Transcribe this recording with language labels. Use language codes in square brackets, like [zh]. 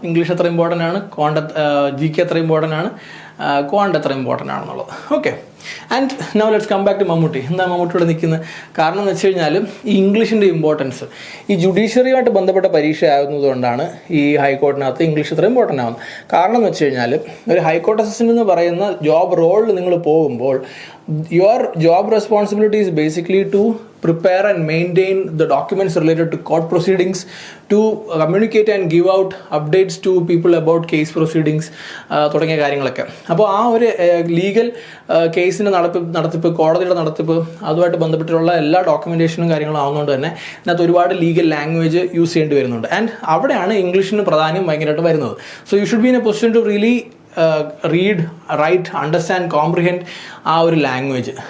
[ml] English എത്ര important ആണ്, GK എത്ര ഇമ്പോർട്ടൻ്റ് ആണ്, ക്വാണ്ട് എത്ര ഇമ്പോർട്ടൻ്റ് ആണെന്നുള്ളത്. [en] Okay, and now let's come back to Mammootty. [ml] എന്താ മമ്മൂട്ടിയോടെ നിൽക്കുന്നത്? കാരണം എന്ന് വെച്ച് കഴിഞ്ഞാൽ ഈ ഇംഗ്ലീഷിൻ്റെ ഇമ്പോർട്ടൻസ് ഈ ജുഡീഷ്യറിയുമായിട്ട് ബന്ധപ്പെട്ട പരീക്ഷ ആകുന്നതുകൊണ്ടാണ് ഈ ഹൈക്കോർട്ടിനകത്ത് ഇംഗ്ലീഷ് ഇത്ര ഇമ്പോർട്ടൻ്റ് ആവുന്നത്. കാരണം എന്ന് വെച്ച് കഴിഞ്ഞാൽ ഒരു ഹൈക്കോർട്ട് അസിസ്റ്റൻ്റ് എന്ന് പറയുന്ന ജോബ് റോളിൽ നിങ്ങൾ പോകുമ്പോൾ [en] your job responsibility is basically to prepare and maintain the documents related to court proceedings, to communicate and give out updates to people about case proceedings, [ml] തുടങ്ങിയ കാര്യങ്ങളൊക്കെ. അപ്പോൾ ആ ഒരു ലീഗൽ കേസിൻ്റെ നടത്തിപ്പ്, കോടതിയുടെ നടത്തിപ്പ്, അതുമായിട്ട് ബന്ധപ്പെട്ടിട്ടുള്ള എല്ലാ ഡോക്യുമെൻറ്റേഷനും കാര്യങ്ങളും ആവുന്നതുകൊണ്ട് തന്നെ ഇതിനകത്ത് ഒരുപാട് ലീഗൽ ലാംഗ്വേജ് യൂസ് ചെയ്യേണ്ടി വരുന്നുണ്ട്. ആൻഡ് അവിടെയാണ് ഇംഗ്ലീഷിന് പ്രാധാന്യം ഭയങ്കരമായിട്ട് വരുന്നത്. [en] so you should be in a position to really read, write, understand, comprehend [ml] ആ ഒരു [en] Language.